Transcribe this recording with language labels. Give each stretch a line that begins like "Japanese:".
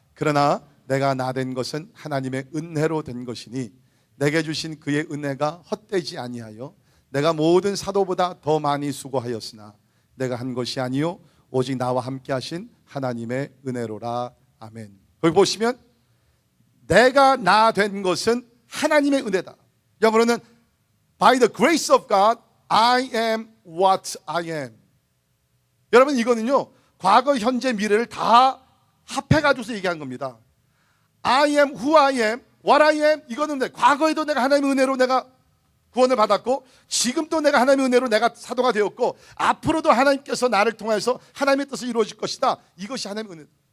Korean: 그러나 내가 나 된 것은 하나님의 은혜로 된 것이니 내게 주신 그의 은혜가 헛되지 아니하여 내가 모든 사도보다 더 많이 수고하였으나 내가 한 것이 아니요 오직 나와 함께 하신 하나님의 은혜로라. 아멘. 거기 보시면 내가 나 된 것은 하나님의 은혜다. 영어로는
English: By the grace of God I am what I am.
Korean: 여러분, 이거는요 과거, 현재, 미래를 다 합해가지고서 얘기한 겁니다.
English: I am who I am, what I am.
Korean: 이거는 과거에도 내가 하나님의 은혜로 내가 구원을 받았고 지금도 내가 하나님의 은혜로 내가 사도가 되었고 앞으로도 하나님께서 나를 통해서 하나님의 뜻이 이루어질 것이다. 이것이 하나님의 은혜.